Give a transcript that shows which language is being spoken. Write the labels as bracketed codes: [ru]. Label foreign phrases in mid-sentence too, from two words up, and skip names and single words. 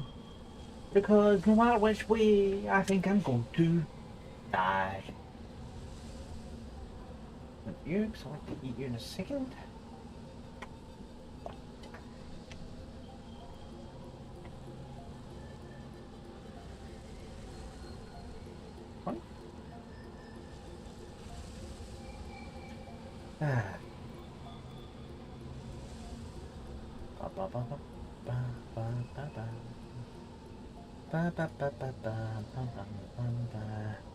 [en] Because no matter which way, I think I'm going to die. You, so I like to eat you in a second. What? Ah. Ba ba ba ba ba ba ba ba. Ba ba ba ba ba ba ba ba ba.